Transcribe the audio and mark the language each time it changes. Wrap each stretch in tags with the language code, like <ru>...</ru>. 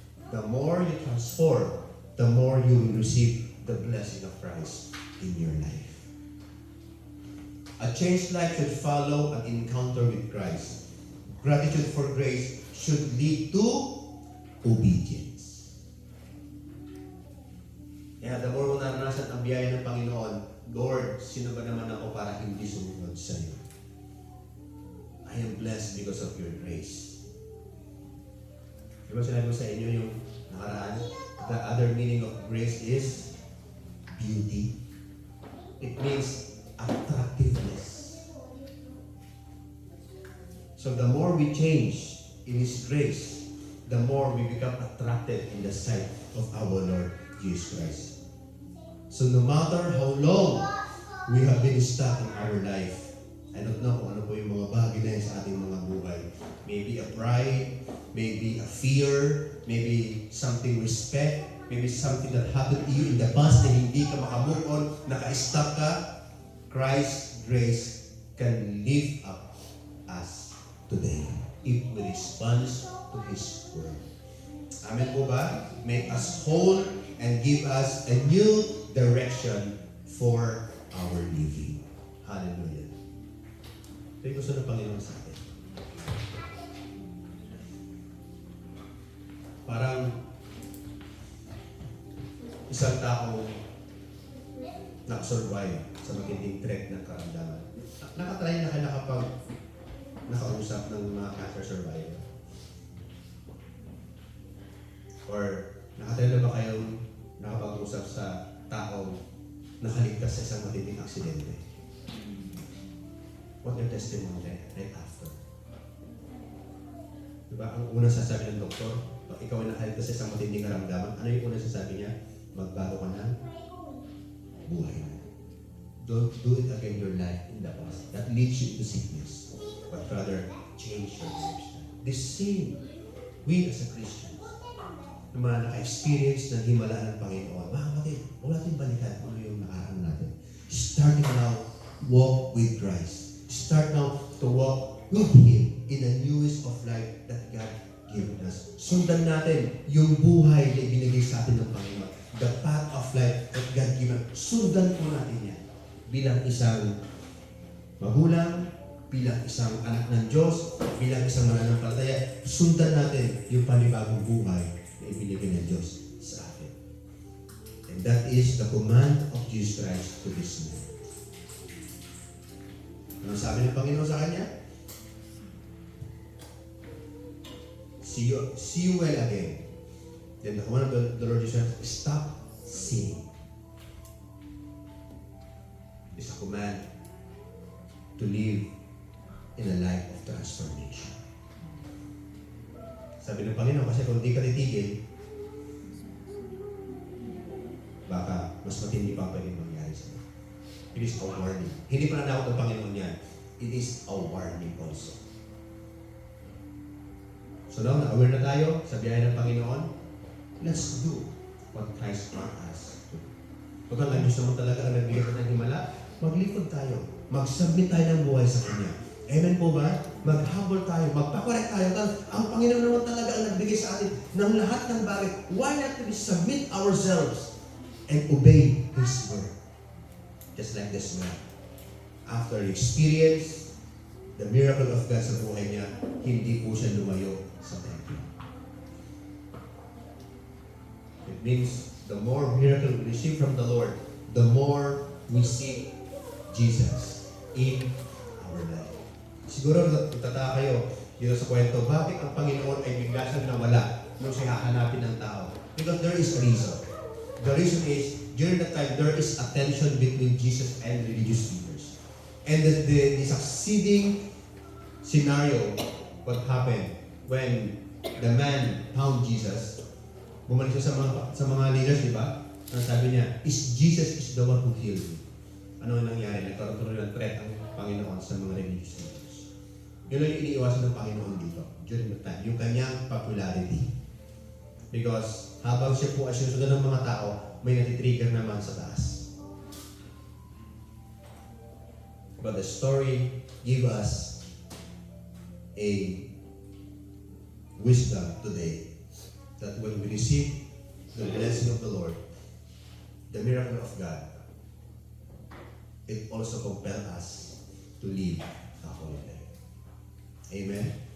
<en>The more you transform, the more you will receive the blessing of Christ in your life. A changed life should follow an encounter with Christ. Gratitude for grace should lead to obedience.</en> <tl>Kaya the more mo naranasan ang biyaya ng Panginoon, Lord, sino ba naman ako para hindi sumunod sa iyo?</tl> <en>I am blessed because of your grace.</en> <tl>Diba sinabi ko sa inyo yung nakaraan?</tl> <en>The other meaning of grace is beauty. It means attractiveness. So the more we change in His grace, the more we become attracted in the sight of our Lord Jesus Christ. So no matter how long we have been stuck in our life, I don't know</en> <tl>kung ano po yung mga bagay na yun sa ating mga buhay.</tl> <en>Maybe a pride, maybe a fear, maybe something respect, maybe something that happened to you in the past</en> <tl>na hindi ka makamove on, naka-stuck ka.</tl> <en>Christ's grace can lift up us today if we respond to His word. Amen</en> <tl>po ba?</tl> <en>Make us whole and give us a new direction for our living. Hallelujah.</en> <tl>Ito yung gusto ng Panginoon sa atin. Parang isang tao nakasurvive sa matinding threat ng karamdaman. Nakatry na kayo nakapag nakausap ng mga cancer survivor? Or nakatry na ba kayong nakapag-usap sa taong nakaligtas sa isang matinding aksidente?</tl> <en>What their testimony right after?</en> <tl>Diba? Ang unang sasabi ng doktor, pag ikaw ay nakaligtas sa isang matinding karamdaman, ano yung unang sasabi niya? Magbago ka ng buhay mo.</tl> <en>Don't do it again your life in the past. That leads you to sickness. But rather, change your lifestyle. The same, we as a Christian,</en> <tl>na mga naka-experience ng himala ng Panginoon, mga kapatid, huwag natin balikan ano yung nakaraan natin.</tl> <en>Start now, walk with Christ. Start now to walk with Him in the newest of life that God given us.</en> <tl>Sundan natin yung buhay na ibinigay sa atin ng Panginoon.</tl> <en>The path of life that God given.</en> <tl>Sundan po natin yan. Bilang isang magulang, bilang isang anak ng Diyos, bilang isang mananampalataya, sundan natin yung panibagong buhay na ibinigay ng Diyos sa atin.</tl> <en>And that is the command of Jesus Christ to this man.</en> <tl>Ano sabi ng Panginoon sa kanya?</tl> <en>See you well again. Then the command of the Lord Jesus Christ, stop sinning. It's a command to live in a life of transformation.</en> <tl>Sabi ng Panginoon, kasi kung di ka titigil, baka mas matindi pa pwede mangyari sa'yo.</tl> <en>It is a warning.</en> <tl>Hindi pa nanakot ng Panginoon yan.</tl> <en>It is a warning also. So now,</en> <tl>na-aware na tayo sa biyaya ng Panginoon,</tl> <en>let's do what Christ wants us to do.</en> <tl>Kung ang Diyos naman talaga ang nagbigay ng himala, maglipod tayo. Mag-submit tayo ng buhay sa Kanya. Amen po ba? Maghabol tayo, magpakorek tayo. Ang Panginoon naman talaga ang nagbigay sa atin ng lahat ng bagay.</tl> <en>Why not we submit ourselves and obey His word? Just like this man. After he experienced the miracle of God</en> <tl>sa buhay niya, hindi po siya lumayo sa templo.</tl> <en>It means the more miracle we receive from the Lord, the more we see Jesus in our life.</en> <tl>Siguro tataka kayo dito sa kwento, bakit ang Panginoon ay bigla siyang nawala nung siya hahanapin ng tao?</tl> <en>Because there is a reason. The reason is, during that time, there is a tension between Jesus and religious leaders. And the succeeding scenario, what happened when the man found Jesus,</en> <tl>bumalik siya sa mga leaders, di ba? Ang sabi niya,</tl> <en>Jesus is the one who healed me.</en> <tl>Ano ang nangyari? Nagkaroon ng threat ang Panginoon sa mga religious leaders. Yun lang yung iniiwasan ng Panginoon dito</tl> <en>during the time.</en> <tl>Yung kanyang popularity. Because habang siya po ay sinusundan ng mga tao, may natitrigger naman sa taas.</tl> <en>But the story give us a wisdom today that when we receive the blessing of the Lord, the miracle of God, it also compels us to live a holy life. Amen?</en>